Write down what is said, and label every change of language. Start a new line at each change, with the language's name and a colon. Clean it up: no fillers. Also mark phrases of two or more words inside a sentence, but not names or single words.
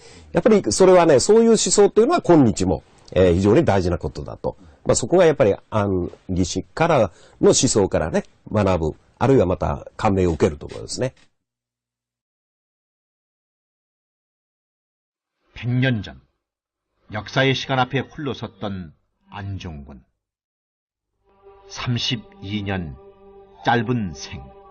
Japanese: やっぱりそれはね、そういう思想というのは今日も、非常に大事なことだと。そこがやっぱり安義士からの思想からね、学ぶ、あるいはまた感銘を受けるところですね。
Korean: 100년 전, 역사의 시간 앞에 홀로 섰던 안중근. 32년 짧은 생.